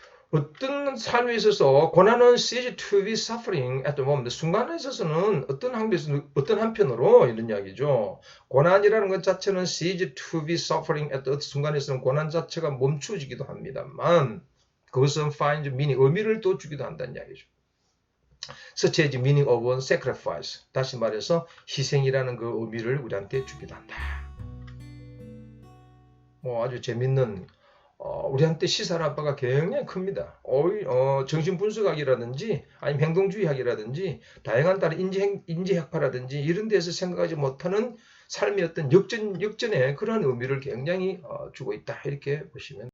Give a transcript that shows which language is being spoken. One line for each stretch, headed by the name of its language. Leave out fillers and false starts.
Korean: 어떤 삶에 있어서 고난은
English: cease to be suffering at the moment.
Korean: 순간에 있어서는 어떤 한편으로 이런 이야기죠. 고난이라는 것 자체는
English: cease to be suffering at the
Korean: 순간에서는 고난 자체가 멈추어지기도 합니다만 그것은
English: find meaning,
Korean: 의미를 또 주기도 한다는 이야기죠.
English: such as meaning of sacrifice.
Korean: 다시 말해서 희생이라는 그 의미를 우리한테 주기도 한다. 뭐 아주 재밌는 우리한테 시사할 바가 굉장히 큽니다. 정신분석학이라든지 아니면 행동주의학이라든지 다양한 다른 인지학파라든지 이런 데서 생각하지 못하는 삶의 어떤 역전의 그러한 의미를 굉장히 주고 있다. 이렇게 보시면